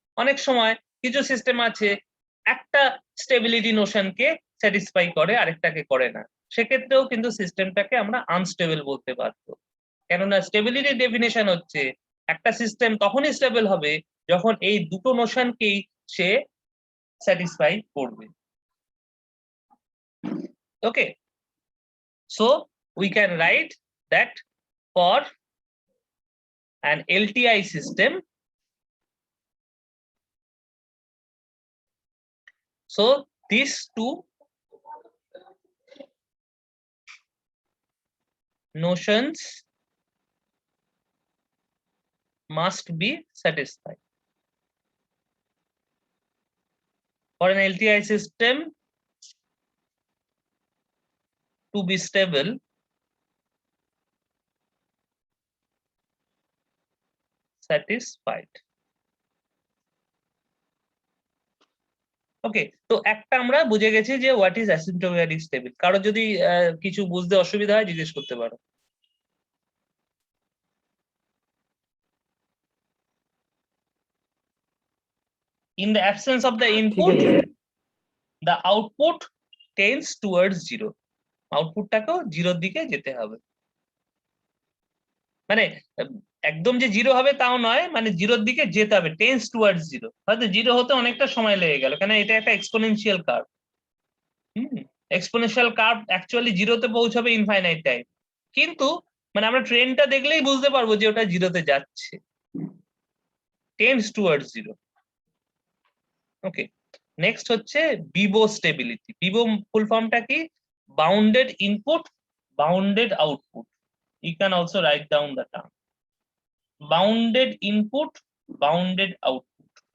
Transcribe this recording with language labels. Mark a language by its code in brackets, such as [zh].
[bn] অনেক সময় কিছু সিস্টেম আছে একটা স্টেবিলিটি নোশনকে স্যাটিসফাই করে, আরেকটাকে করে না, সেক্ষেত্রেও কিন্তু সিস্টেমটাকে আমরা আনস্টেবল বলতে পারবো। কেননা স্টেবিলিটি ডেফিনেশন হচ্ছে একটা সিস্টেম তখনই স্টেবল হবে যখন এই দুটো নোশনকেই সে স্যাটিসফাই করবে। [en] Okay, so we can write that for an LTI system, so these two notions must be satisfied. For an LTI system to be stable, satisfied. [bn] ওকে, তো একটা আমরা বুঝে গেছি যে [en] What is asymptotically stable. [bn] কারো যদি কিছু বুঝতে অসুবিধা হয় জিজ্ঞেস করতে পারো। [en] In the absence of the [bn] ঠিক [en] input, [bn] আছে [en] the output tends towards zero. [bn] আউটপুটটাকেও জিরোর দিকে যেতে হবে, মানে একদম যে জিরো হবে তাও নয়, মানে জিরোর দিকে যেতে হবে, [en] Tends towards zero. [bn] হয়তো জিরো হতে অনেকটা সময় লেগে গেল, কেন এটা একটা exponential curve. Exponential curve actually জিরোতে পৌঁছাবে ইনফাইনাইট টাইম, কিন্তু মানে আমরা ট্রেনটা দেখলেই বুঝতে পারবো যে ওটা জিরোতে যাচ্ছে, [en] Tends towards zero. [bn] ওকে, নেক্সট হচ্ছে বিভো স্টেবিলিটি। বিভো ফুল ফর্মটা কি, bounded input bounded output. [en] You can also write down the term bounded input bounded output,